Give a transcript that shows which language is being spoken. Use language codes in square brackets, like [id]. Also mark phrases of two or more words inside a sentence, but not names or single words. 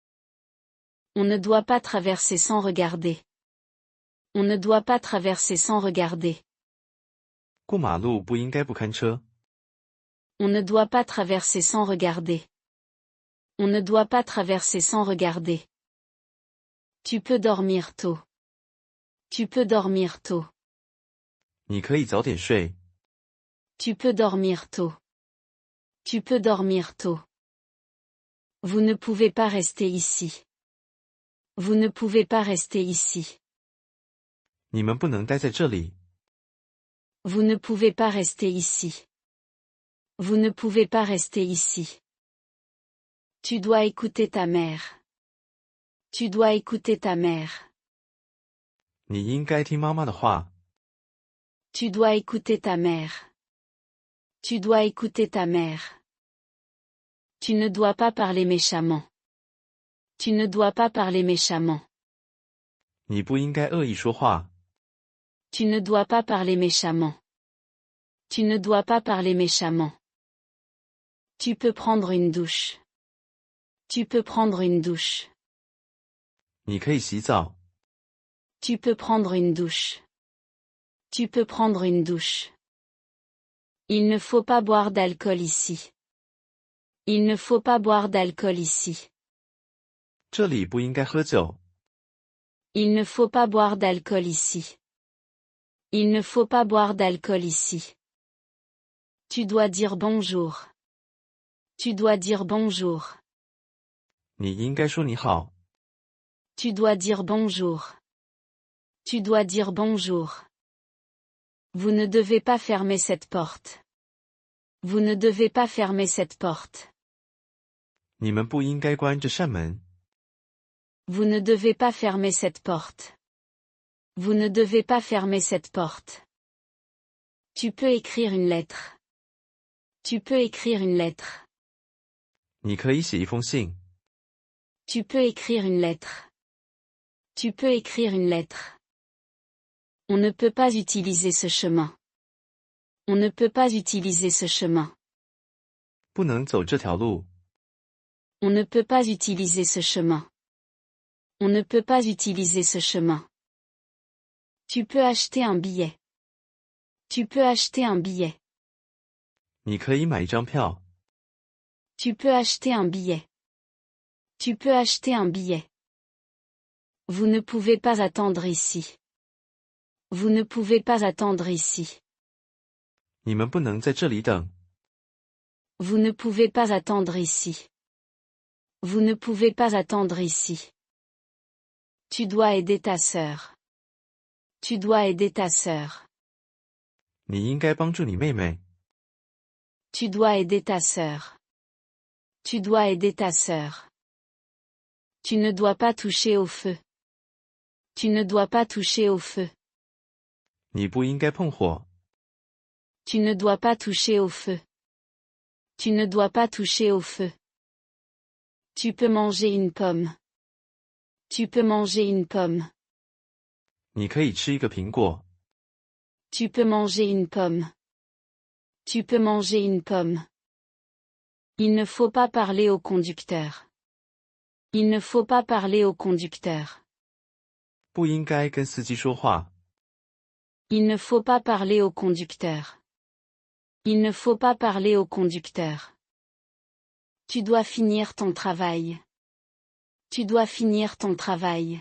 [fr] On ne doit pas traverser sans regarder. On ne doit pas traverser sans regarder. [zh] 过马路不应该不看车。 [fr] On ne doit pas traverser sans regarder. On ne doit pas traverser sans regarder. Tu peux dormir tôt. Tu peux dormir tôt. [zh] 你可以早点睡。 [fr] Tu peux dormir tôt. Tu peux dormir tôt. Vous ne pouvez pas rester ici. Vous ne pouvez pas rester ici. [zh] 你们不能待在这里。 [fr] Vous ne pouvez pas rester ici. Vous ne pouvez pas rester ici. Tu dois écouter ta mère. Tu dois écouter ta mère. [zh] 你应该听妈妈的话。 [fr] Tu dois écouter ta mère. Tu dois écouter ta mère. Tu ne dois pas parler méchamment. Tu ne dois pas parler méchamment. [zh] 你不应该恶意说话。 [fr] Tu ne dois pas parler méchamment. Tu ne dois pas parler méchamment. Tu peux prendre une douche. Tu peux prendre une douche. [zh] 你可以洗澡。 [fr] Tu peux prendre une douche. Tu peux prendre une douche. Il ne faut pas boire d'alcool ici. Il ne faut pas boire d'alcool ici. [zh] 这里不应该喝酒。 [fr] Il ne faut pas boire d'alcool ici. Il ne faut pas boire d'alcool ici. Tu dois dire bonjour. Tu dois dire bonjour. [zh] 你应该说你好。 [fr] Tu dois dire bonjour. Tu dois dire bonjour. Vous ne devez pas fermer cette porte. Vous ne devez pas fermer cette porte. [zh] 你们不应该关这扇门。 [fr] Vous ne devez pas fermer cette porte. Vous ne devez pas fermer cette porte. Tu peux écrire une lettre. Tu peux écrire une lettre. [zh] 你可以写一封信。 [fr] Tu peux écrire une lettre. Tu peux écrire une lettre. On ne peut pas utiliser ce chemin. On ne peut pas utiliser ce chemin. [zh] 不能走这条路。 [fr] On ne peut pas utiliser ce chemin. On ne peut pas utiliser ce chemin. Tu peux acheter un billet. Tu peux acheter un billet. [zh] 你可以买一张票。 [fr] Tu peux acheter un billet. Tu peux acheter un billet. Vous ne pouvez pas attendre ici. Vous ne pouvez pas attendre ici. [zh] 你们不能在这里等。 [fr] Vous ne pouvez pas attendre ici. Vous ne pouvez pas attendre ici. Tu dois aider ta sœur. Tu dois aider ta sœur. [zh] 你应该帮助你妹妹。 [fr] Tu dois aider ta sœur. Tu dois aider ta sœur. Tu ne dois pas toucher au feu. Tu ne dois pas toucher au feu. [zh] 你不应该碰火。 [fr] Tu ne dois pas toucher au feu. Tu ne dois pas toucher au feu. Tu peux manger une pomme. Tu peux manger une pomme. [zh] 你可以吃一个苹果。 [fr] Tu peux manger une pomme. Tu peux manger une pomme. Il ne faut pas parler au conducteur. Il ne faut pas parler au conducteur. [zh] 不应该跟司机说话。 [fr] Il ne faut pas parler au conducteur. Il ne faut pas parler au conducteur. Tu dois finir ton travail. Tu dois finir ton travail.